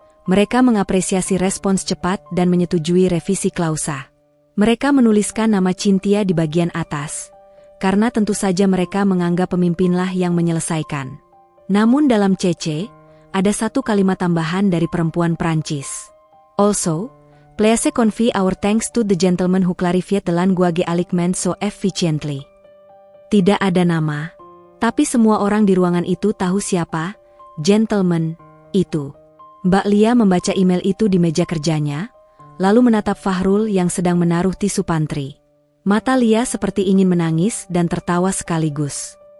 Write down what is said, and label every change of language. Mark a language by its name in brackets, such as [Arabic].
[Indonesian] Mereka mengapresiasi respons cepat dan menyetujui revisi klausa. Mereka menuliskan nama Cynthia di bagian atas, karena tentu saja mereka menganggap pemimpinlah yang menyelesaikan. Namun dalam CC, ada satu kalimat tambahan dari perempuan Prancis. [English] Also, please convey our thanks to the gentleman who clarified the language alignment so efficiently. [Indonesian] Tidak ada nama, tapi semua orang di ruangan itu tahu siapa gentleman itu. Mbak Lia membaca email itu di meja kerjanya, lalu menatap Fahrul yang sedang menaruh tisu pantry. Mata Lia seperti ingin menangis dan tertawa sekaligus.